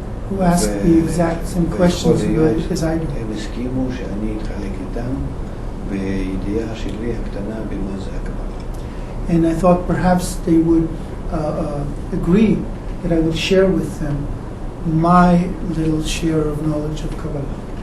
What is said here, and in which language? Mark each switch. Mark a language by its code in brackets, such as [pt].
[en] who asked the exact same questions as I do. [he] הם הסכימו שאני אתחלק איתם בידיעה שלי הקטנה במה זה הקבלה. [en] And I thought perhaps they would agree that I would share with them my little share of knowledge of Kabbalah.